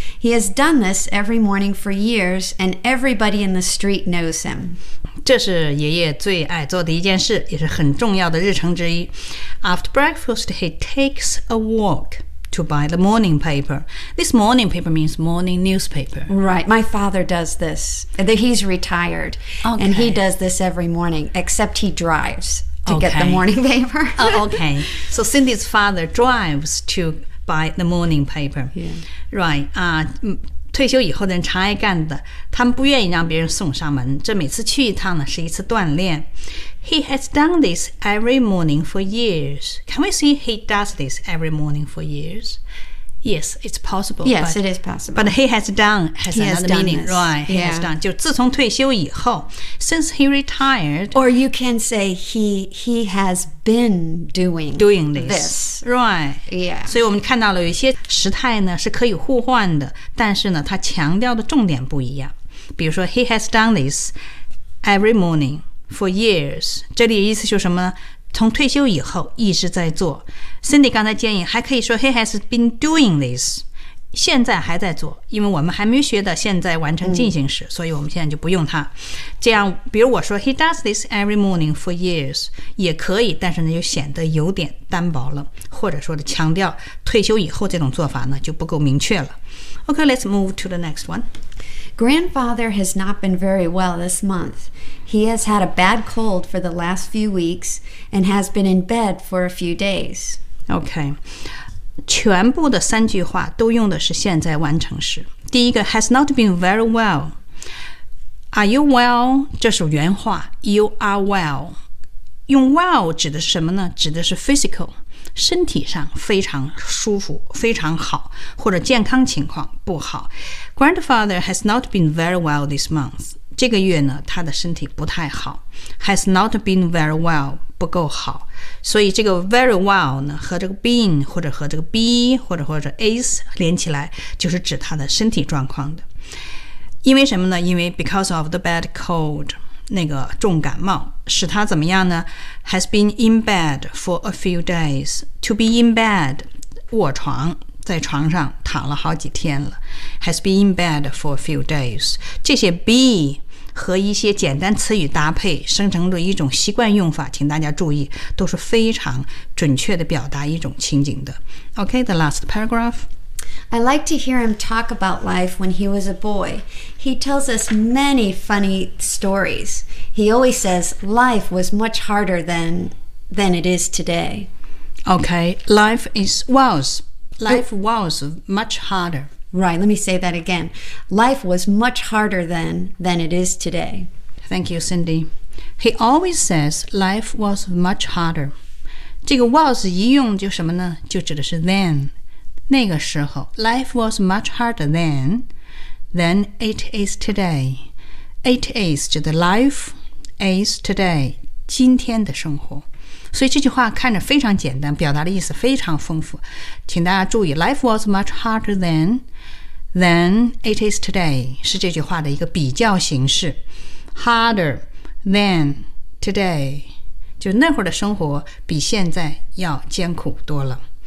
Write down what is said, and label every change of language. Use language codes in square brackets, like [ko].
[en] He has done this every morning for years, and everybody in the street knows him. [zh] 这是爷爷最爱做的一件事，也是很重要的日程之一。 [en] After breakfast, he takes a walk to buy the morning paper. This morning paper means morning newspaper. Right, my father does this. He's retired, okay. And he does this every morning, except he drives. To get the morning paper. okay. So Cindy's father drives to buy the morning paper. Yeah. Right. [zh] 退休以后的人常爱干的，他们不愿意让别人送上门。这每次去一趟呢，是一次锻炼。 [en] He has done this every morning for years. Can we say he does this every morning for years? Yes, it's possible. Yes, it is possible. But he has done has he another meaning, right? He has done. [zh] 就自从退休以后 [en] since he retired. Or you can say he has been doing this. Right. Yeah. [zh] 所以我们看到了有些时态呢是可以互换的，但是呢它强调的重点不一样。比如说 [en] he has done this every morning for years. [zh] 这里的意思就是什么呢？从退休以后一直在做。Cindy 刚才建议还可以说 [en] he has been doing this, [zh] 现在还在做，因为我们还没学的现在完成进行时，所以我们现在就不用它。这样比如我说 [en] he does this every morning for years, [zh] 也可以，但是呢就显得有点单薄了，或者说的强调退休以后这种做法呢就不够明确了。 [en] Okay, let's move to the next one. Grandfather has not been very well this month. He has had a bad cold for the last few weeks and has been in bed for a few days. Okay. [zh] 全部的三句话都用的是现在完成时。第一个 [en] has not been very well. Are you well? [zh] 这是原话 [en] You are well. [zh] 用 well 指的是什么呢？指的是 physical. 身体上非常舒服非常好，或者健康情况不好。 [en] Grandfather has not been very well this month. [zh] 这个月呢他的身体不太好。 [en] Has not been very well [zh] 不够好，所以这个 very well 呢和这个 been 或者和这个 be 或者 is 连起来就是指他的身体状况的。因为什么呢？因为 [en] because of the bad cold [zh] 那个重感冒使他怎么样呢 [en] has been in bed for a few days. To be in bed, [zh] 卧床在床上躺了好几天了 [en] has been in bed for a few days. [zh] 这些 be 和一些简单词语搭配生成了一种习惯用法，请大家注意都是非常准确的表达一种情景的。 [en] OK, the last paragraph. I like to hear him talk about life when he was a boy. He tells us many funny stories. He always says life was much harder than it is today. Okay, life was much harder. Right, let me say that again. Life was much harder than it is today. Thank you, Cindy. He always says life was much harder. [zh] 这个 was 一用就什么呢？就指的是 then. 那个时候 [en] life was much harder than it is today. It is [zh] 指的 [en] life is today, [zh] 今天的生活。所以这句话看着非常简单，表达的意思非常丰富。请大家注意 [en] life was much harder than it is today, [zh] 是这句话的一个比较形式。 [en] Harder than today, [zh] 就那会儿的生活比现在要艰苦多了。